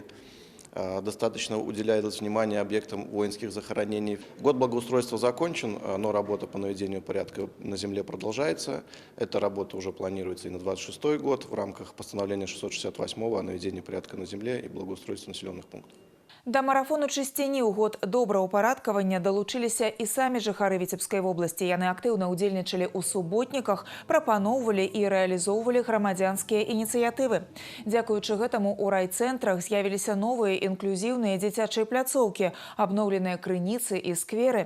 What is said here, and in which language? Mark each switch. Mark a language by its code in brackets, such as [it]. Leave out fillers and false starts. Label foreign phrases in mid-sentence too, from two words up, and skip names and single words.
[ru] Достаточно уделяется внимание объектам воинских захоронений. Год благоустройства закончен, но работа по наведению порядка на земле продолжается. Эта работа уже планируется и на 2026 год в рамках постановления 668 о наведении порядка на земле и благоустройстве населенных пунктов. [be] Да марафону чысціні ў год добраўпарадкавання далучыліся і самі жыхары Віцебскай вобласці. Яны актыўна ўдзельнічалі ў суботніках, прапаноўвалі і рэалізоўвалі грамадзянскія ініцыятывы. Дзякуючы гэтаму ў райцэнтрах з'явіліся новыя інклюзіўныя дзіцячыя пляцоўкі, абноўленыя крыніцы і скверы.